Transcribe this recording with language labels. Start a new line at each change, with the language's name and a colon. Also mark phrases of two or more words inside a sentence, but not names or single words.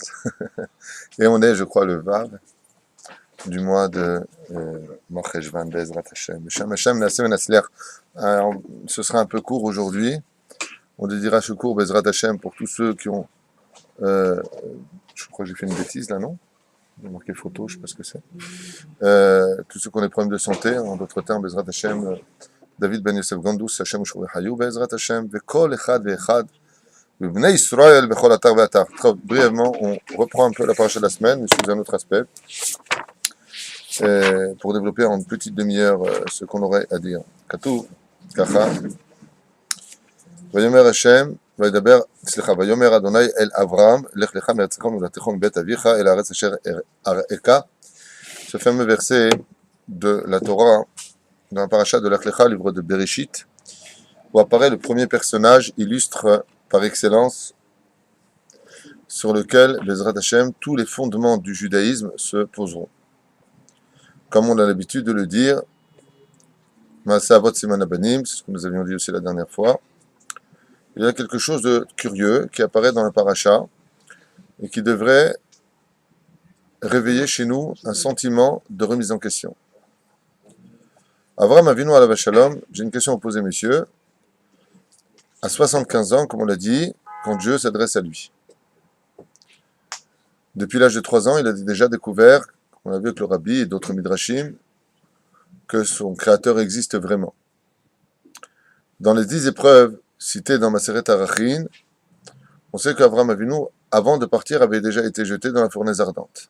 French: Et on est, je crois, le Vav du mois de Mocheshvan
Hebrew: בעזרת השם. שם השם נעשה נצליח.
French: Ce sera un peu court aujourd'hui. On dédiera ce cours
Hebrew: בעזרת השם
French: pour tous ceux qui ont... je crois que j'ai fait une bêtise là, non? J'ai marqué photo, je ne sais pas ce que c'est. Tous ceux qui ont des problèmes de santé, en d'autres termes,
Hebrew: בעזרת השם, דוד בן יוסף גונדוס, השם אושור הייו, בעזרת השם, וכל אחד ואחד, בני ישראל, בכל אתר ואתר.
French: Brièvement, on reprend un peu la paracha de la semaine, mais sous un autre aspect, pour développer en une petite demi-heure ce qu'on aurait à dire. Katou,
Hebrew: כך, ויאמר השם, וידבר, סליחה, ויאמר אדוני אל אברהם, לך לך מארצך וממולדתך מבית אביך, אל הארץ אשר אראך.
French: Ce fameux verset de la Torah, dans la paracha de Lech Lecha, livre de Bereshit, où apparaît le premier personnage illustre par excellence, sur lequel,
Hebrew: בעזרת השם,
French: tous les fondements du judaïsme se poseront. Comme on a l'habitude de le dire,
Hebrew: מעשה אבות סימן לבנים,
French: c'est ce que nous avions dit aussi la dernière fois, il y a quelque chose de curieux qui apparaît dans la paracha et qui devrait réveiller chez nous un sentiment de remise en question.
Hebrew: אברהם אבינו עליו השלום,
French: j'ai une question à vous poser, messieurs. À 75 ans, comme on l'a dit, quand Dieu s'adresse à lui. Depuis l'âge de 3 ans, il a déjà découvert, on l'a vu avec le Rabbi et d'autres midrashim, que son créateur existe vraiment. Dans les 10 épreuves cité dans Maseret Arachin, on sait qu'Avraham Avinu, avant de partir, avait déjà été jeté dans la fournaise ardente.